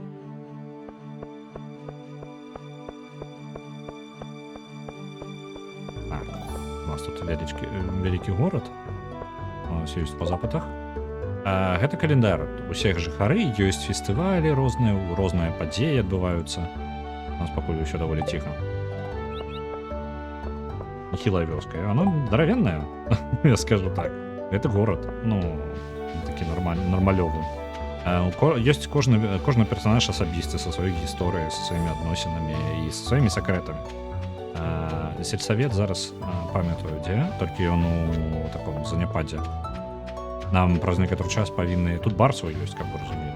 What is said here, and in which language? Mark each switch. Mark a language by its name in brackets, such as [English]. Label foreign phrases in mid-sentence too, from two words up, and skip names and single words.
[Belarusian] Так, у нас тут вялікі горад. У нас ёсць па запытах. Гэта календар. Усе жыхары, ёсць фестывалі розныя падзеі адбываюцца. У нас пакуль усё даволі ціха. [Russian] нехилая вёска. И она здоровенная, я скажу так. Это город, [Belarusian] ну, такі нормалёвы. Ёсць кожны персонаж асабісты са сваёй гісторыяй, са сваімі адносінамі і са сваімі сакрэтамі. Сельсавет зараз памятаю дзе, толькі ён у таком заняпадзе. Нам праз некаторы час павінны... Тут бар свой ёсць, каб вы разумелі.